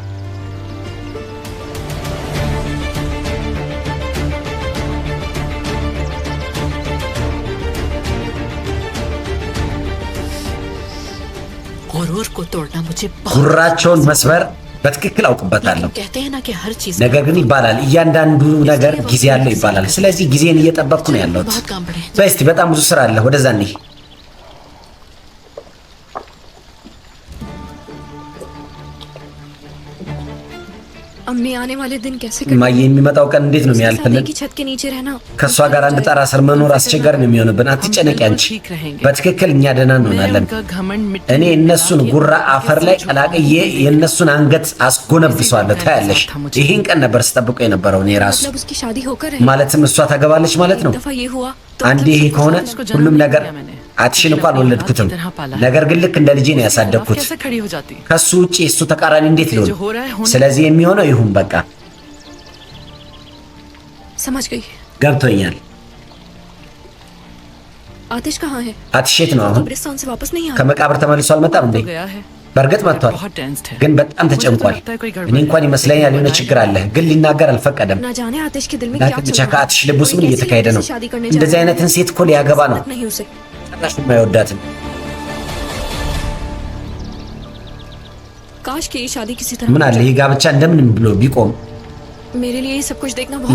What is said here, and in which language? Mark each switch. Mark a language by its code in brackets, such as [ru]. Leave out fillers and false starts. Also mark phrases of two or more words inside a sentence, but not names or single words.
[am] ጉራቸውን መስበር በትክክል አውቅበታለሁ። ነገር ግን ይባላል እያንዳንዱ ነገር ጊዜ ያለው ይባላል። ስለዚህ ጊዜን እየጠበቅኩ ነው ያለሁት። በስቲ በጣም ብዙ ስራ አለ፣ ወደዛ እንሂድ። [hi] अम्मी आने वाले दिन कैसे [am] ማየ የሚመጣው ቀን እንዴት ነው የሚያልፍልን? ከሷ ጋር አንድ ጣራ ስር መኖር አስቸጋሪ ነው የሚሆንብን። አትጨነቂ አንቺ፣ በትክክል እኛ ደህና እንሆናለን። እኔ እነሱን ጉራ አፈር ላይ ቀላቅዬ የእነሱን አንገት አስጎነብሷለሁ። ታያለሽ፣ ይህን ቀን ነበር ስጠብቆ የነበረው እኔ ራሱ። ማለትም እሷ ታገባለች ማለት ነው። አንዴ ይሄ ከሆነ ሁሉም ነገር አትሽን እንኳን አልወለድኩትም፣ ነገር ግን ልክ እንደ ልጄ ነው ያሳደግኩት። ከሱ ውጪ እሱ ተቃራኒ እንዴት ሊሆን? ስለዚህ የሚሆነው ይሁን በቃ። [hi] समझ गई [am] ገብቶኛል። [hi] आतिश कहाँ है? [am] አትሽ የት ነው አሁን? [hi] कब्रिस्तान से वापस नहीं आया? [am] ከመቃብር ተመልሶ አልመጣም እንዴ? በእርግጥ መጥቷል፣ ግን በጣም ተጨንቋል። እኔ እንኳን ይመስለኛል የሆነ ችግር አለ፣ ግን ሊናገር አልፈቀደም። [hi] ना जाने आतिश के दिल में क्या ላኪን चल [am] ብቻ [hi] रहा है। [am] ከአትሽ ልብ ውስጥ ምን እየተካሄደ ነው? እንደዚህ አይነትን ሴት እኮ ሊያገባ ነው። [hi] नहीं उसे [am] ጭራሽ የማይወዳትም። [hi] काश कि ये शादी किसी तरह [am] ምን አለ ይህ ጋብቻ እንደምንም ብሎ ቢቆም። [hi] मेरे लिए ये सब कुछ देखना बहुत